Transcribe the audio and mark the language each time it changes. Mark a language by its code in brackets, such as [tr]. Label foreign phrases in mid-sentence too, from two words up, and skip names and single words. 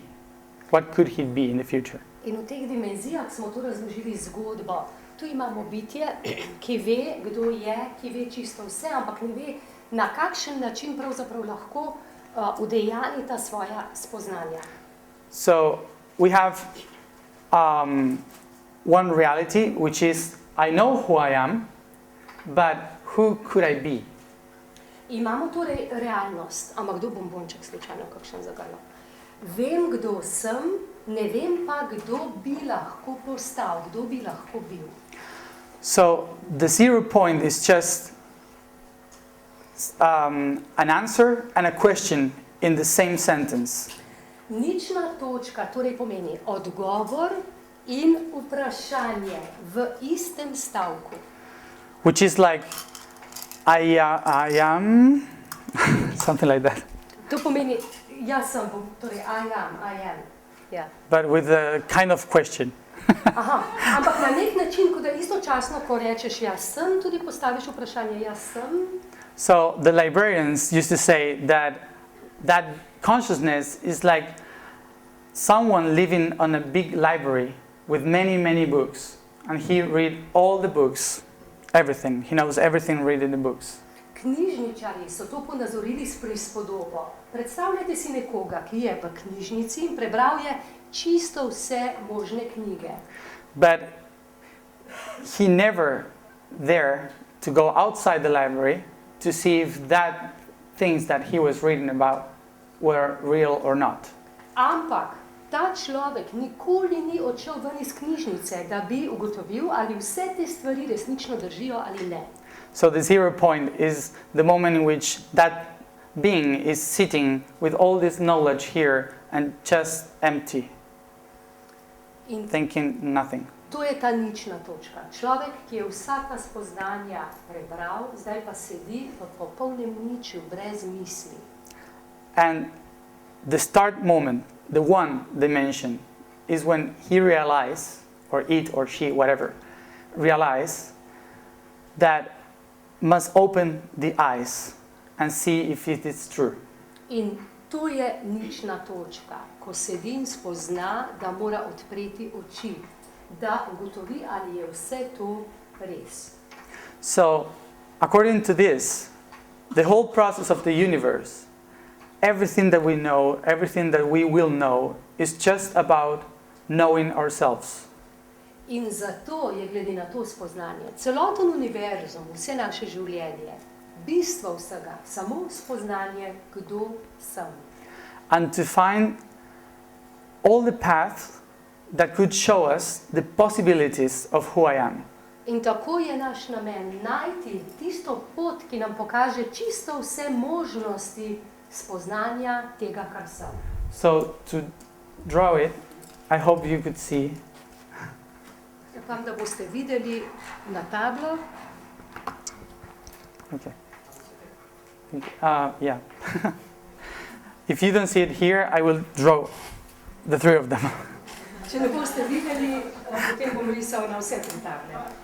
[en] What could he be in the future? [sl] In v teh dimenzijah smo tu razložili zgodbo. Tu imamo bitje, ki ve, kdo je, ki ve čisto vse, ampak ne ve, na kakšen način pravzaprav lahko udejani ta svoja spoznanja. [en] So we have one reality, which is I know who I am, but who could I be? [sl] Imamo torej realnost, ampak kdo bombonček slučajno kakšen zagrnil. Vem, kdo sem, ne vem pa, kdo bi lahko postal, kdo bi lahko bil. [en] So the 0 point is just an answer and a question in the same sentence. [sl] Nična točka torej pomeni odgovor in vprašanje v istem stavku. [en] Which is like, I am, something like that. [sl] To pomeni, jaz sem, torej [en] I am. [sl] Yeah. [en] But with a kind of question. [sl] Aha, ampak na nek način, ko da istočasno, ko rečeš jaz sem, tudi postaviš vprašanje jaz sem. [en] So the librarians used to say that consciousness is like someone living on a big library with many, many books. And he read all the books, everything. He knows everything read in the books. [sl] Knjižničarji so to ponazorili s prispodobo. Predstavljajte si nekoga, ki je v knjižnici in prebral je čisto vse možne knjige. [en] But he never there to go outside the library to see if that things that he was reading about were real or not. [sl] Ampak ta človek nikoli ni odšel ven iz knjižnice, da bi ugotovil, ali vse te stvari resnično držijo ali ne. [en] So the 0 point is the moment in which that being is sitting with all this knowledge here and just empty, thinking nothing. [sl] To je ta nična točka. Človek, ki je vsa ta spoznanja prebral, zdaj pa sedi v popolnem niču, brez misli. [en] And the start moment, the one dimension, is when he realizes, or it or she, whatever, realize that must open the eyes and see if it is true. [sl] In to je nična točka, ko sedi in spozna, da mora odpreti oči, da ugotovi, ali je vse to res. [en] So, according to this, the whole process of the universe, everything that we know, everything that we will know, is just about knowing ourselves. [sl] In zato je glede na to spoznanje celoten univerzum, vse naše življenje, bistvo vsega, samo spoznanje, kdo sem. [en] And to find all the paths that could show us the possibilities of who I am. [sl] In tako je naš namen najti tisto pot, ki nam pokaže čisto vse možnosti spoznanja tega, kar sem. [en] So to draw it, I hope you could see. [sl] Upam, da boste videli na tablo. [en] Okay. Yeah. If you don't see it here, I will draw the 3 of them. [sl] Če ne boste videli, potem bom risal na vse 3 table.